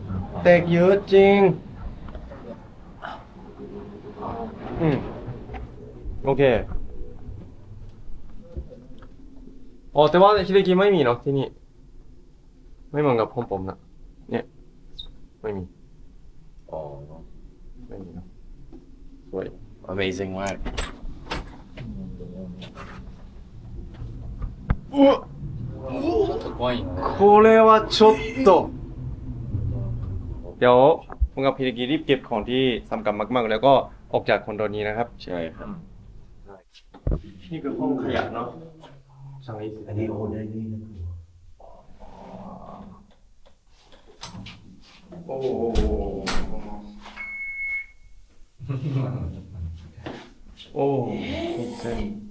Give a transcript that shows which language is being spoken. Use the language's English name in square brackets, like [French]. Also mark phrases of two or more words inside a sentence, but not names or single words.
[Thai] แตกเยอะจริงโอเคอ๋อแต่ว่าฮิเดกิไม่มีเนาะที่นี่ไม่เหมือนกับผมนะเนี่ยไม่มี อ๋อ ไม่มีเนาะสวย Amazing มาก [Japanese] すごい。これはちょっと [Thai] เดี๋ยวผมกับฮิเดกิรีบเก็บของที่สำคัญมากๆแล้วก็ออกจากคอนโดนี้นะครับ ใช่ครับ นี่คือห้องขยะเนาะสั่งอีก อันนี้โอ้ได้นี่นะ โอ้โอ้มีเส้น